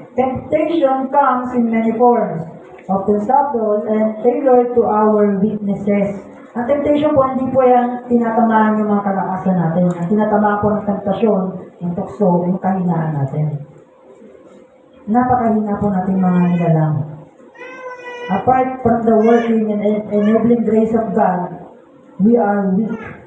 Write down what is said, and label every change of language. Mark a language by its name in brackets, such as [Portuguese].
[English] Temptation comes in many forms, often subtle and tailored to our weaknesses. [Filipino] Ang temptation po, hindi po yan tinatamaan yung mga kalakasan natin. Ang tinatamaan po ng temptasyon, yung tukso, yung kahinaan natin. Napakahina po natin mga nilalang. [English] Apart from the working and enabling grace of God, we are weak.